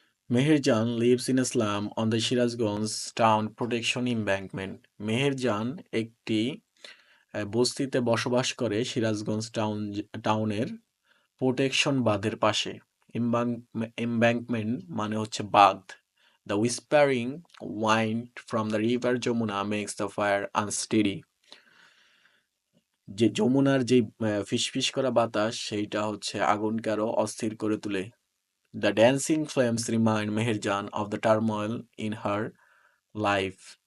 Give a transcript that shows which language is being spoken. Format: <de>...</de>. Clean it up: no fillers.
<en>Meherjan lives in a slum on the Sirajganj town protection embankment.</en> <bn>Meherjaan একটি বস্তিতে বসবাস করে সিরাজগঞ্জ টাউনের প্রোটেকশন বাঁধের পাশে। এমব্যাঙ্কমেন্ট মানে হচ্ছে বাঁধ।</bn> <en>The whispering wind from the river Jamuna makes the fire unsteady.</en> <bn>যে যমুনার যে ফিসফিস করা বাতাস সেইটা হচ্ছে আগুনকে আরো অস্থির করে তোলে।</bn> <en>The dancing flames remind Meherjan of the turmoil in her life.</en>